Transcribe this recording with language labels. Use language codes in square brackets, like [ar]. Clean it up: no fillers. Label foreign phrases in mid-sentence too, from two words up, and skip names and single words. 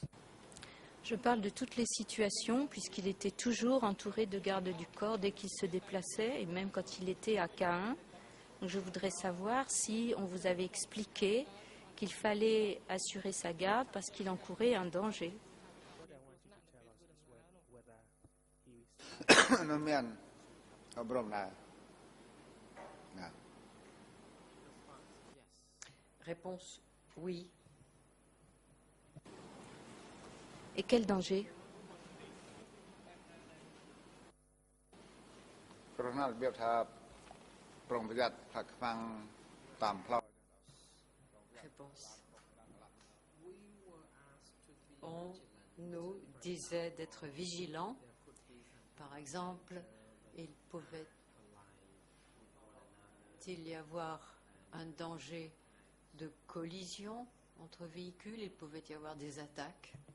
[fr] Je parle de toutes les situations, puisqu'il était toujours entouré de gardes du corps dès qu'il se déplaçait, et même quand il était à Caen. Donc je voudrais savoir si on vous avait expliqué qu'il fallait assurer sa garde parce qu'il encourait un danger. [km] នៅមានអប់រំដែរណា [fr] Réponse oui. Et quel danger? [km] គ្រោះថ្នាក់របៀបថាប្រុងប្រយ័ត្នថាខ្វាំងតាមផ្លូវ [fr] Réponse. On nous disait d'être vigilants. Par exemple, il pouvait-il y avoir un danger de collision entre véhicules, il pouvait y avoir des attaques.